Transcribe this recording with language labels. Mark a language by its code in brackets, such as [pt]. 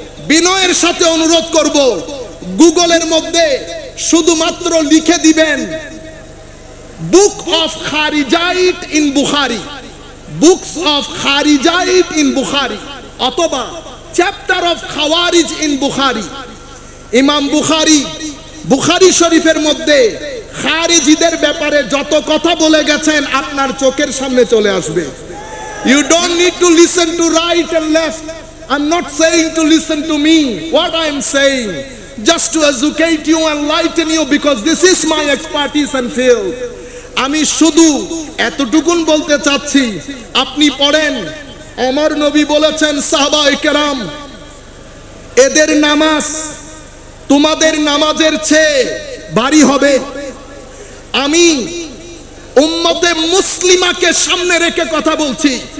[bn] বিনয়ের সাথে অনুরোধ করব, গুগলের মধ্যে শুধুমাত্র লিখে দিবেন [en] book of Kharijite in Bukhari, books of Kharijite in Bukhari, [bn] অথবা [en] Chapter of Khawarij in Bukhari. [bn] ইমাম বুখারী বুখারী শরীফের মধ্যে খারিজিদের ব্যাপারে যত কথা বলে গেছেন আপনার চোখের সামনে চলে আসবে। [en] You don't need to listen to right and left. I'm not saying to listen to me. What I'm saying, just to educate you and enlighten you, because this is my expertise and field. [bn] আমি শুধু এতটুকুন বলতে চাচ্ছি, আপনি পড়েন, আমার নবী বলেছেন সাহাবায়ে কেরাম, এদের নামাজ তোমাদের নামাজের চেয়ে ভারী হবে। আমি উম্মতে মুসলিমাকে সামনে রেখে কথা বলছি।